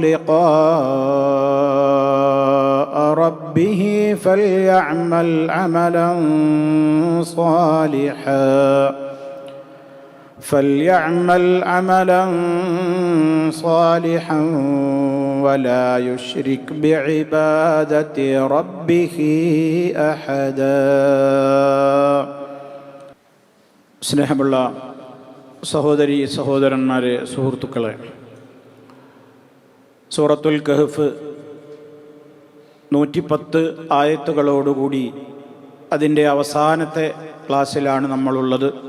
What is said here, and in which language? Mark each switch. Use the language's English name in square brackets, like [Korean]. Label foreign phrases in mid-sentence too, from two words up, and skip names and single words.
[Arabic] لقاء ربه فليعمل عملا صالحا ولا يشرك بعبادة ربه أحدا. [Malayalam] സ്നേഹമുള്ള സഹോദരി സഹോദരന്മാരെ, സുഹൃത്തുക്കളെ, സൂറത്തുൽ കഹ്ഫ് 110 ആയത്തുകളോടുകൂടി അതിൻ്റെ അവസാനത്തെ ക്ലാസ്സിലാണ് നമ്മളുള്ളത്.